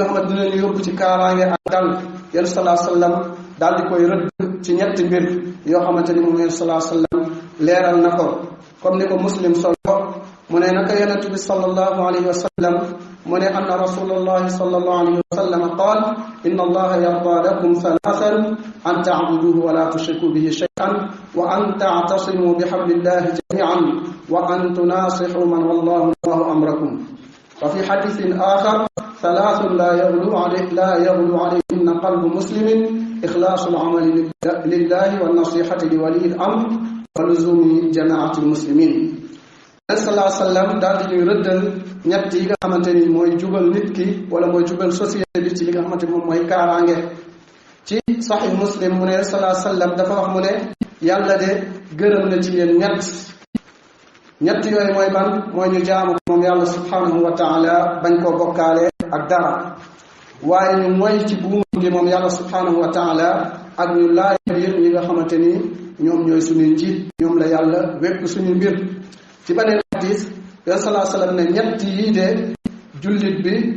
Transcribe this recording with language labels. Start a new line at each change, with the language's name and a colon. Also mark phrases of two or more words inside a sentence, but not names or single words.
Wolof: xamante ni ñu yóbbu ci kaaraange ak dal yonent
Arabic: صلى الله عليه وسلم
Wolof: daal di koy rëdd ci ñetti mbir yoo xamante ni moom yonent
Arabic: صلى الله عليه وسلم
Wolof: leeral na ko comme ni ko muslim solo mu ne naka yonent bi
Arabic: صلى الله عليه وسلم
Wolof: mu ne
Arabic: أن رسول الله صلى الله عليه وسلم قال إن الله يرضى لكم ثلاثا أن تعبدوه ولا تشركوا به شيئا وأن تعتصموا بحبل الله جميعا وأن تناصحوا من ولاه الله أمركم وفي حديث آخر ثلاث لا يغل عليهن قلب مسلم إخلاص العمل لله والنصيحة لولي الأمر ولزوم جماعة المسلمين صلى الله عليه وسلم
Wolof: daal di ñuy rëddal ñett yi nga xamante ni mooy jubal nit ki wala mooy jubal société bi ci li nga xamante ni moom mooy kaaraange ci sahih muslim mu ne
Arabic: صلى الله عليه وسلم
Wolof: dafa wax mu ne yàlla de gërëm na ci yéen ñett yooyu mooy ban mooy ñu jaamu moom yàlla
Arabic: سبحانه وتعالى
Wolof: bañ koo bokkaale ak dara waaye ñu mooy ci buum gi moom yàlla
Arabic: سبحانه وتعالى
Wolof: ak ñu laaj biir ñi nga xamante ni ñoom ñooy suñuy njiit ñoom la yàlla wépp suñu mbir ci beneen hadis yoon salaa sallam ne ñett yii de jullit bi